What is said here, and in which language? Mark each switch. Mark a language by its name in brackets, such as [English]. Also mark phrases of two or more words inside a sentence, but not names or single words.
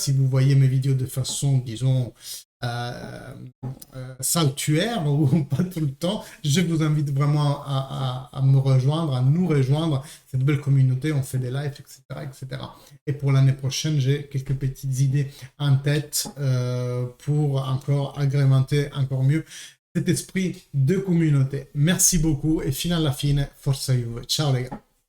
[French] Si vous voyez mes vidéos de façon, disons, saltuaire ou pas tout le temps, je vous invite vraiment à me rejoindre, à nous rejoindre, cette belle communauté, on fait des lives, etc. etc. Et pour l'année prochaine, j'ai quelques petites idées en tête pour encore agrémenter encore mieux cet esprit de communauté. Merci beaucoup et [Italian] fino alla fine, forza Juve. [French] Ciao les gars.